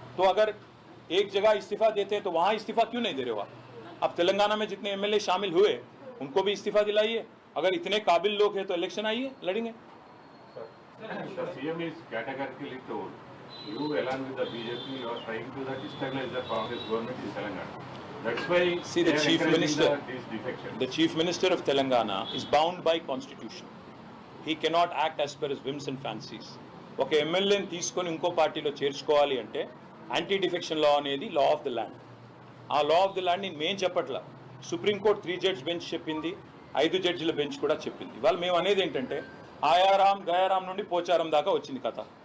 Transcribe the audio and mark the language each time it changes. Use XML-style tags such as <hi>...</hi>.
<hi>तो अगर एक जगह इस्तीफा देते हैं तो वहाँ इस्तीफा क्यों नहीं दे रहे हो आप? अब तेलंगाना में जितने एमएलए शामिल हुए उनको भी इस्तीफा दिलाइए, अगर इतने काबिल लोग हैं तो इलेक्शन आइए, लड़ेंगे।</hi> <en>The CM is categorically told, you along with the BJP, you are trying to destabilize the Congress government in Telangana. That's why See, the chief minister, this defection. the chief minister of Telangana is bound by constitution. He cannot act as per his whims and fancies.</en> <te>ఒక ఎమ్మెల్యేని తీసుకొని ఇంకో పార్టీలో చేర్చుకోవాలి అంటే anti defection law అనేది law of the land. ఆ law of the land నేను మేం చెప్పట్లా, సుప్రీంకోర్టు 3 జడ్జ్ బెంచ్ చెప్పింది, 5 జడ్జిల బెంచ్ కూడా చెప్పింది. ఇవాళ మేము అనేది ఏంటంటే ఆయారాం గయారాం నుండి పోచారం దాకా వచ్చింది కథ.</te>